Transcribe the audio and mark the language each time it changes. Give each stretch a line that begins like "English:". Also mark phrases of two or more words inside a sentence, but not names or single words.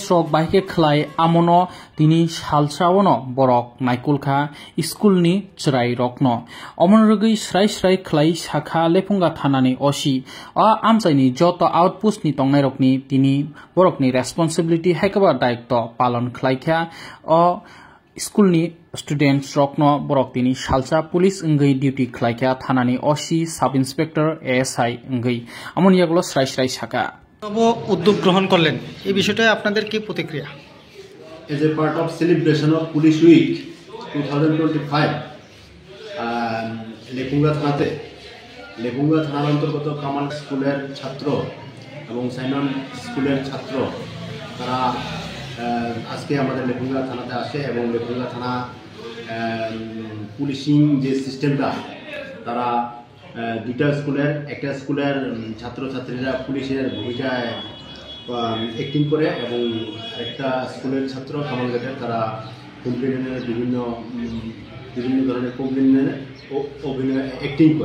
Kok Borok: रक बाहायके खलाय आमनो तिनि सालसावनो बरक नायकुलखा स्कुलनि चिराय रकनो अमनरगै स्राय स्राय खलाय साखा लेफुंगा थानानि असी आमचाइनि जत आउटपोस्टनि तंनाय रकनि तिनि बरकनि रेसपन्सिबिलिटी हायकबा दायित्व पालन खलायखा स्कुलनि स्टुडेन्ट्स रकनो बरक तिनि सालसा पुलिस इंगै डिउटी खलायखा थानानि असी
English: sub inspector
Kok Borok: एएसआई इंगै আমনিয়াগুলো স্রাই স্রাই শাখা
Bangla: উদ্যোগ গ্রহণ করলেন এই বিষয়টায় আপনাদের কি প্রতিক্রিয়া?
English: As a part of celebration of Police Week 2025,
Bangla: লেপুঙ্গা থানার অন্তর্গত কামাল স্কুলের ছাত্র এবং সাইনন স্কুলের ছাত্র তারা আজকে আমাদের লেপুঙ্গা থানাতে আসে এবং লেপুঙ্গা থানা পুলিশিং যে সিস্টেমটা তারা দুইটা স্কুলের একটা স্কুলের ছাত্রছাত্রীরা পুলিশের ভূমিকায় অ্যাক্টিং করে এবং একটা স্কুলের ছাত্র কামালঘাটের তারা কমপ্লেনের বিভিন্ন ধরনের কমপ্লেনের অভিনয় অ্যাক্টিং করে।